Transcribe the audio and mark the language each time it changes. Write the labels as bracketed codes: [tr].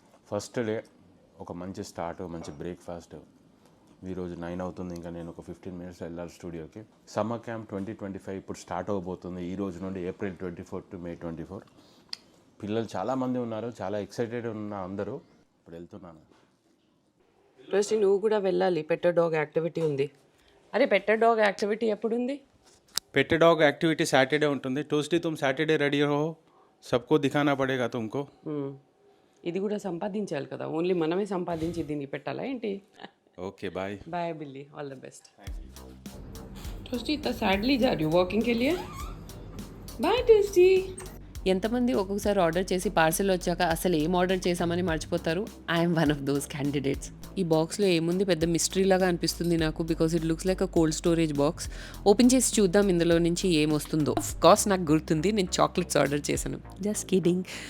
[te] First day ఒక మంచి start, మంచి బ్రేక్ఫాస్ట్. ఈరోజు 9 అవుతుంది, ఇంకా నేను ఒక 15 minutes వెళ్ళాలి స్టూడియోకి. సమ్మర్ క్యాంప్ 2025 ఇప్పుడు స్టార్ట్ అవబోతుంది. ఈ రోజు నుండి April 24 to May 24. పిల్లలు చాలామంది ఉన్నారు, చాలా ఎక్సైటెడ్ ఉన్న అందరూ. ఇప్పుడు వెళ్తున్నాను. ఫస్ట్ నువ్వు కూడా వెళ్ళాలి, పెట్టర్ డాగ్ యాక్టివిటీ ఉంది. అరే పెట్టర్ డాగ్ యాక్టివిటీ ఎప్పుడు ఉంది? [hi] पेट डॉग एक्टिविटी सैटरडे [te] ఉంటుంది. [hi] ट्यूसडे तुम सैटरडे रेडी हो, सबको दिखाना पड़ेगा तुमको. [te] ఇది కూడా సంపాదించాలి కదా, ఓన్లీ మనమే సంపాదించి దీన్ని పెట్టాలా ఏంటి? [hi] Okay bye. बाय बिल्ली, ऑल द बेस्ट. टोस्टी इतना सैडली जा रही हूँ वॉकिंग के लिए. Bye toasty. [te] ఎంతమంది ఒక్కొక్కసారి ఆర్డర్ చేసి పార్సెల్ వచ్చాక అసలు ఏం ఆర్డర్ చేసామని మర్చిపోతారు? [en] I'm one of those candidates. [te] ఈ బాక్స్లో ఏముంది పెద్ద మిస్టరీ లాగా అనిపిస్తుంది నాకు, [en] Because it looks like a cold storage box. [te] Open చేసి చూద్దాం ఇందులో నుంచి ఏమొస్తుందో. [en] of course [te] నాకు గుర్తుంది, నేను చాక్లెట్స్ ఆర్డర్ చేశాను. [en] Just kidding.